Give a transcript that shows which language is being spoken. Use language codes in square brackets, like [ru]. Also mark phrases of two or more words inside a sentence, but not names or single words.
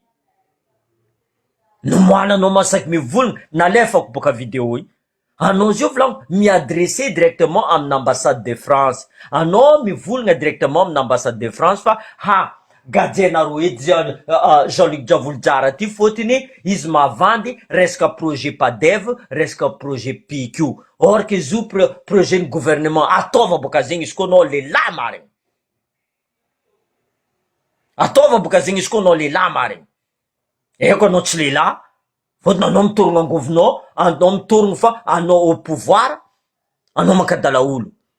[mg] Nomoana anao masaky mivolagna, nalefako boka vidéo io. Anao zio volaniko mi-adresser directement amin'ny [fr] ambassade de France. [mg] Anao mivolagna directement amin'ny [fr] ambassade de France [mg] fa gajenaro edy Jean-Luc Diavolojara ty fôtiny izy mavandy resaka projet PADEV, resaka projet PQ. [fr] Or que [mg] izy io projet ny gouvernement ataova boka zegny izy koa anao lehilahy marigny. Ataova boka zegny izy koa anao lehilahy marigny. Eko anao tsy lehilahy, fôtiny anao mitorogno angovinao, anao mitorogno fa anao [fr] au pouvoir, [mg] anao mankadala olo.